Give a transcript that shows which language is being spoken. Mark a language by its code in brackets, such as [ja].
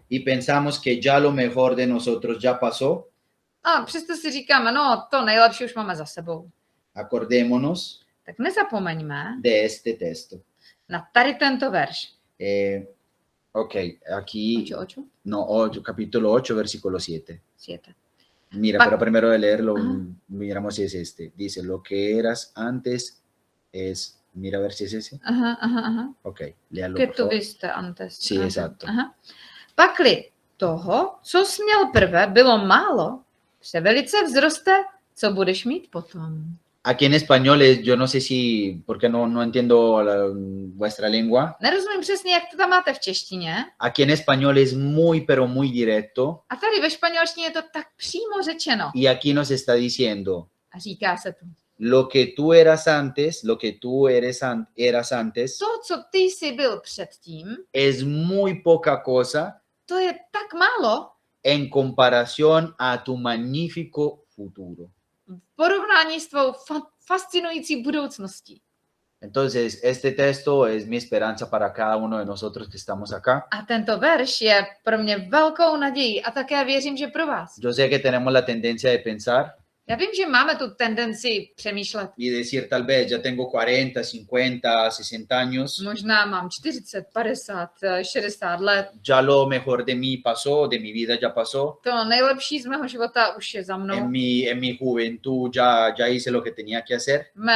[es] y pensamos que ya lo mejor de nosotros ya pasó, [cs] a přesto si říkáme, no to nejlepší už máme za sebou. [es] acordémonos [cs] Tak nezapomeňme [es] de este texto. [cs] na tady tento verš. [es] Ok, aquí, Ocho? capítulo 8, versículo 7. 7. Mira, Pa- pero primero de leerlo, Ajá. miramos si es este. Dice, lo que eras antes es, mira a ver si es ese. Aha. Ok, léalo, Que por tu favor. [cs] vy jste antes. [es] Sí, Aha. exacto. Aha. [cs] Pakli toho, co jsi měl prve, bylo málo, převelice vzroste, co budeš mít potom. [es] Aquí en español yo no sé si, porque no entiendo vuestra lengua. [cs] Nerozumím přesně, jak to tam máte v češtině. [es] Aquí en español es muy, pero muy directo. [cs] A tady ve španělštině je to tak přímo řečeno. [es] Y aquí nos está diciendo, [cs] A říká se tu. [es] lo que tú eras antes, lo que tú eras antes, [cs] To, co ty jsi byl předtím, [es] es muy poca cosa [cs] to je tak málo [es] en comparación a tu magnífico futuro. [cs] v porovnání s tvou fascinující budoucností. [es] Entonces, este texto es mi esperanza para cada uno de nosotros que estamos acá. [cs] A tento verš je pro mě velkou nadějí a také věřím, že pro vás. [es] Yo sé que tenemos la tendencia de pensar [cs] Já vím, že máme tu tendenci přemýšlet. [es] y decir tal vez ya tengo 40, 50, 60 años, [cs] Možná mám 40, 50, 60 let. [es] ya lo mejor de mí pasó, de mi vida ya pasó. [cs] To nejlepší z mého života už je za mnou. [es] En mi juventud ya hice lo que tenía que hacer.